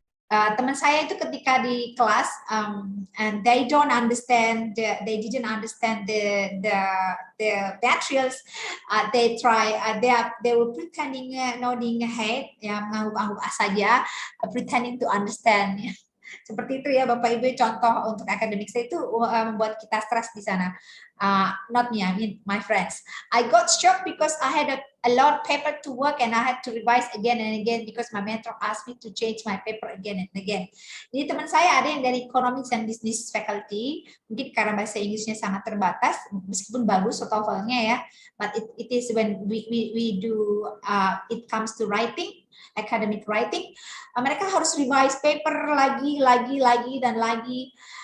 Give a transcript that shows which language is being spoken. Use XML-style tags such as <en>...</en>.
<id>Teman saya itu ketika di kelas</id> <en>and they didn't understand the materials, they were pretending nodding head ya,</en> <id>mengangguk-angguk saja,</id> <en>pretending to understand ya.</en> <id>Seperti itu ya Bapak Ibu, contoh untuk akademik saya itu membuat kita stres di sana.</id> <en>Not me, I mean my friends. I got shocked because I had a lot of paper to work and I had to revise again and again because my mentor asked me to change my paper again and again.</en> <id>Jadi teman saya ada yang dari Economics and Business faculty, mungkin karena bahasa Inggrisnya sangat terbatas, meskipun bagus TOEFL-nya ya,</id> <en>but it is when we do it comes to writing, academic writing,</en> <id>mereka harus revise paper lagi dan lagi.</id>